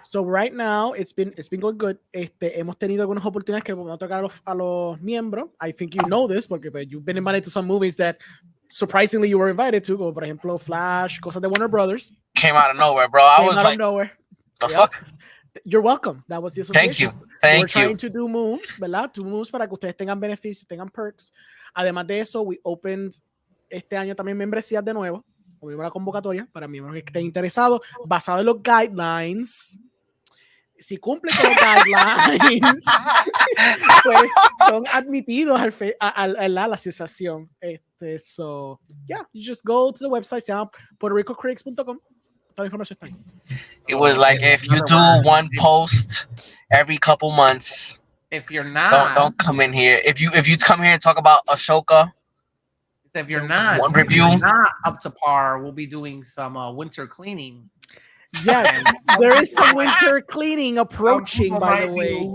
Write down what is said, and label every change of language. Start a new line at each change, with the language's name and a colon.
English: So right now it's been going good.
Spanish: Hemos tenido algunas oportunidades que vamos a tocar a los miembros.
English: I think you know this
Spanish: porque
English: you've been invited to some movies that surprisingly you were invited to.
Spanish: Como por ejemplo Flash, cosas de Warner Brothers.
English: Came out of nowhere, bro. I was like, nowhere. The fuck? You're welcome. That was the association. Thank you. We're trying to do moves,
Spanish: ¿verdad?
English: 2 moves
Spanish: para que ustedes tengan beneficios, tengan
English: perks.
Spanish: Además de eso,
English: we opened
Spanish: este año también membresías de nuevo. Abrimos la convocatoria para miembros que estén interesados, basado en los guidelines. Si cumplen con los guidelines, pues son admitidos a la asociación.
English: So, yeah, you just go to the website,
Spanish: se llama
English: puertoricocritics.com.
Spanish: Toda la información está ahí.
English: It was like if you do one post every couple months. If you're not, don't come in here. If you come here and talk about Ashoka. If you're not up to par, we'll be doing some winter cleaning. Yes, there is some winter cleaning approaching, by the way.